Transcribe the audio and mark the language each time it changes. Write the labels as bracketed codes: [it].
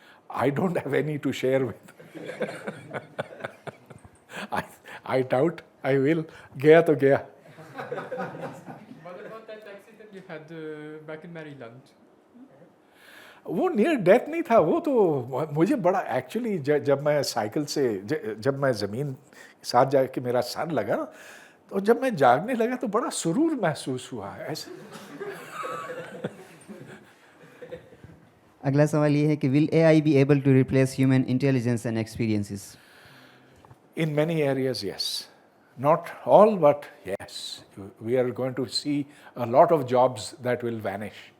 [en] I don't have any to share with. I doubt I will. [hi] गया तो गया. [en] What about that accident you had back in Maryland? [hi] वो near death नहीं था, वो तो मुझे बड़ा एक्चुअली जब मैं साइकिल से जब मैं ज़मीन के साथ जाके मेरा सर लगा ना, तो जब मैं जागने लगा तो बड़ा सुरूर महसूस हुआ ऐसे. अगला सवाल ये है कि [en] Will AI be able to replace human intelligence and experiences? In many areas, yes. Not all, but yes. We are going to see a lot of jobs that will vanish.